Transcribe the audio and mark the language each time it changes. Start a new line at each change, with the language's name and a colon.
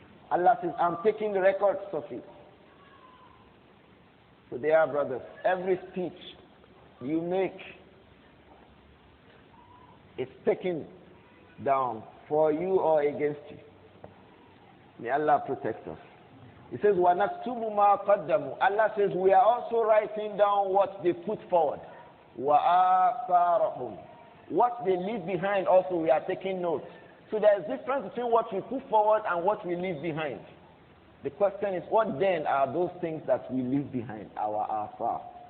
English: Allah says, I'm taking records of it. So dear brothers, every speech you make is taken down for you or against you. May Allah protect us. He says,
Arabic: وَنَكْتُبُ مَا قَدَّمُوا.
English: Allah says, we are also writing down what they put forward.
Arabic: وَآثَارَهُمْ.
English: What they leave behind also we are taking note. So there is difference between what we put forward and what we leave behind. The question is, what then are those things that we leave behind, our athar?